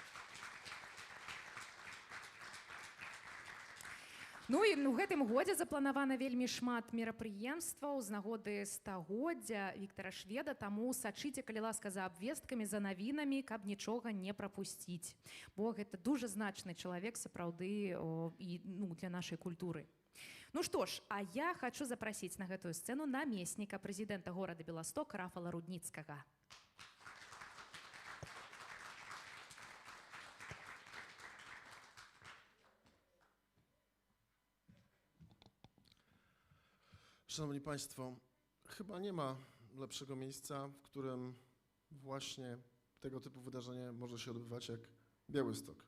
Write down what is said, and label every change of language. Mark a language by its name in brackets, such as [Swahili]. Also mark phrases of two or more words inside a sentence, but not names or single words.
[Belarusian] Ну і ў гэтым годзе запланавана вельмі шмат мерапрыемстваў з нагоды стагоддзя Віктара Шведа, таму сачыце, калі ласка, за абвесткамі, за навінамі, каб нічога не прапусціць. Бо гэта дужа значны чалавек сапраўды і для нашай культуры. Ну што ж, а я хачу запрасіць на гэтую сцэну намесніка прэзідэнта горада Беласток Рафала Рудніцкага. [Polish] Szanowni Państwo, chyba nie ma lepszego miejsca, w którym właśnie tego typu wydarzenie może się odbywać jak Białystok.